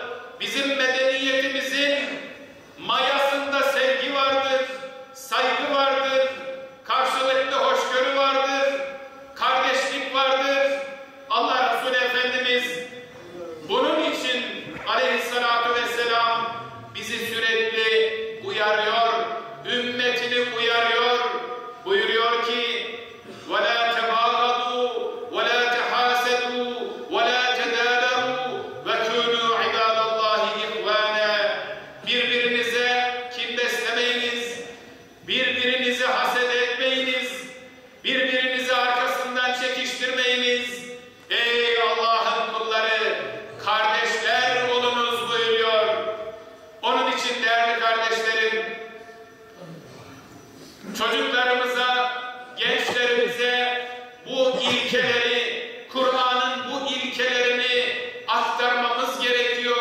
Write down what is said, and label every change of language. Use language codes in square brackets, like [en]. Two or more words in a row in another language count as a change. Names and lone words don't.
[tr] Bizim medeniyetimizin mayasında sevgi vardır, saygı vardır, karşılıklı hoşgörü vardır, kardeşlik vardır. Allah Resulü Efendimiz bunun için [ar] عليه الصلاة والسلام [tr] bizi sürekli uyarıyor, ümmetini uyarıyor. Buyuruyor ki: [ar] وَلَا تَبَاغَضُوا وَلَا تَحَاسَدُوا وَلَا تَدَابَرُوا وَكُونُوا عِبَادَ اللّٰهِ إِخْوَانًا. [tr] Birbirinize kin beslemeyiniz, birbirinizi haset etmeyiniz, birbirinizi arkasından çekiştirmeyiniz. Ey Allah'ın kulları, kardeşler olunuz buyuruyor. Onun için değerli kardeşlerim, çocuklarımıza, gençlerimize bu ilkeleri, Kur'an'ın bu ilkelerini aktarmamız gerekiyor.